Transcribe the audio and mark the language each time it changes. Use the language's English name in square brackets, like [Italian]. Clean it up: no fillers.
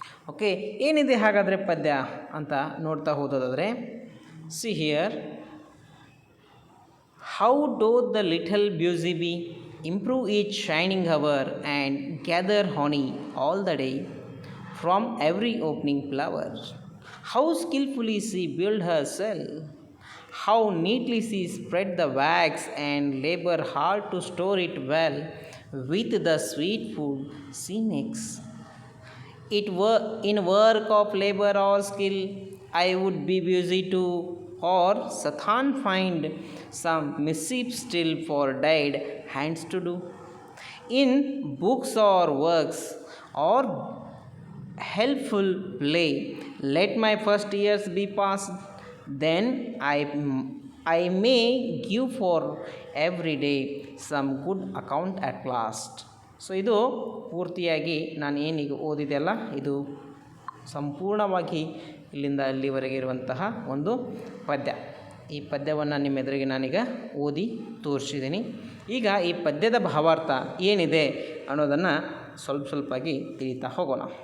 [Kannada] Okay, ಏನಿದೆ ಹಾಗಾದರೆ ಪದ್ಯ ಅಂತ ನೋಡ್ತಾ ಹೋದೋದಾದರೆ, [English] See here, how doth the little busy bee improve each shining hour and gather honey all the day from every opening flower. How skillfully she build her cell, how neatly she spread the wax and labor hard to store it well with the sweet food she makes. In work of labor or skill I would be busy too, or Satan find some mischief still for died hands to do. In books or works or helpful play, let my first years be passed, then I may give for every day some good account at last. [Kannada] So ಇದು ಪೂರ್ತಿಯಾಗಿ ನಾನು ಏನೀಗ ಓದಿದೆಯಲ್ಲ, ಇದು ಸಂಪೂರ್ಣವಾಗಿ ಇಲ್ಲಿಂದ ಅಲ್ಲಿವರೆಗೆ ಇರುವಂತಹ ಒಂದು ಪದ್ಯ. ಈ ಪದ್ಯವನ್ನು ನಿಮ್ಮ ಎದುರಿಗೆ ನಾನೀಗ ಓದಿ ತೋರಿಸಿದ್ದೀನಿ. ಈಗ ಈ ಪದ್ಯದ ಭಾವಾರ್ಥ ಏನಿದೆ ಅನ್ನೋದನ್ನು ಸ್ವಲ್ಪಾಗಿ ತಿಳಿತಾ ಹೋಗೋಣ.